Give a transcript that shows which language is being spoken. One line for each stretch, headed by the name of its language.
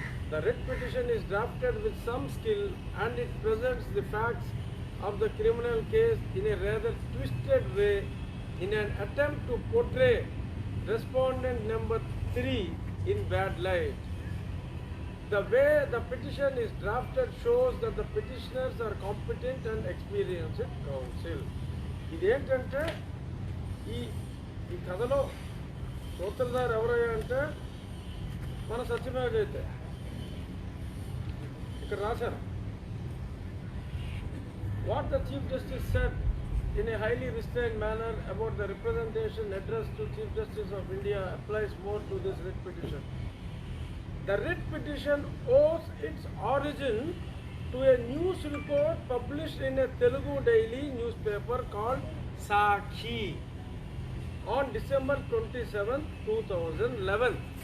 English: The writ petition is drafted with some skill and it presents the facts of the criminal case in a rather twisted way in an attempt to portray respondent number 3 in bad light. The way the petition is drafted shows that the petitioners are competent and experienced counsel.
Telugu: ఇదేంటంటే ఈ కథలో సూత్రధారి ఎవరయ్యా అంటే మన సత్యమేవ జయతే. ఇక్కడ రాశారు,
English: what the Chief Justice said in a highly restrained manner about the representation addressed to Chief Justice of India applies more to this writ petition. The writ petition owes its origin to a news report published in a Telugu daily newspaper called Sakhi on December 27, 2011.